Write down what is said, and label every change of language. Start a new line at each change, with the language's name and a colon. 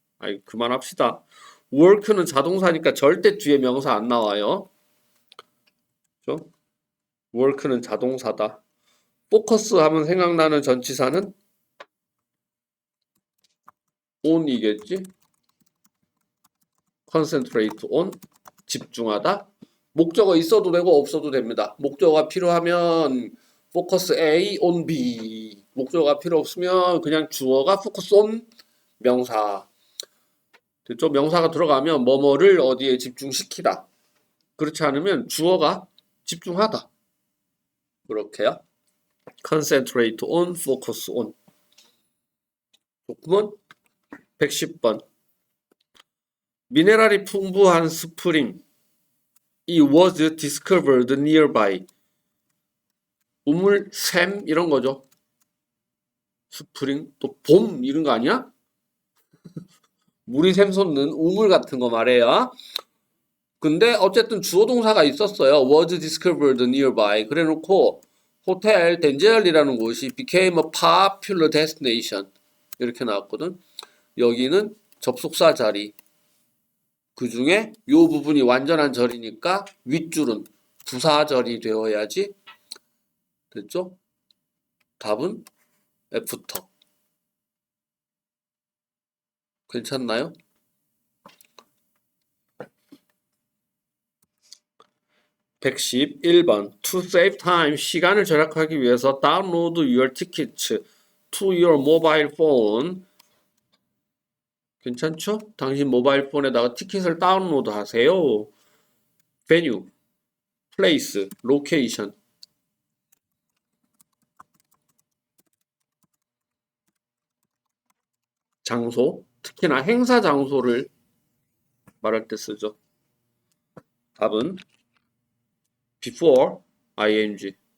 Korean: 아이 그만합시다. work는 자동사니까 절대 뒤에 명사 안 나와요. 그렇죠? work는 자동사다. focus 하면 생각나는 전치사는 on이겠지?
English: concentrate on
Korean: 집중하다. 목적어 있어도 되고 없어도 됩니다. 목적어가 필요하면
English: focus A on B.
Korean: 목적어가 필요 없으면 그냥 주어가
English: focus on
Korean: 명사. 됐죠? 명사가 들어가면 뭐뭐를 어디에 집중시키다. 그렇지 않으면 주어가 집중하다. 그렇게요.
English: concentrate on, focus on.
Korean: 조금은 110번. 미네랄이 풍부한 스프링.
English: It was discovered nearby.
Korean: 우물, 샘 이런 거죠. 스프링, 또 봄 이런 거 아니야? 물이 샘솟는 우물 같은 거 말해요. 근데 어쨌든 주어 동사가 있었어요.
English: was discovered nearby.
Korean: 그래놓고 호텔 덴젤이라는 곳이
English: became a popular destination
Korean: 이렇게 나왔거든. 여기는 접속사 자리. 그 중에 요 부분이 완전한 절이니까 윗줄은 부사절이 되어야지. 됐죠? 답은 애프터. 괜찮나요? 111번.
English: To save time,
Korean: 시간을 절약하기 위해서
English: download your tickets to your mobile phone.
Korean: 괜찮죠? 당신 모바일 폰에다가 티켓을 다운로드 하세요.
English: venue, place, location.
Korean: 장소, 특히나 행사 장소를 말할 때 쓰죠. 답은
English: before ing.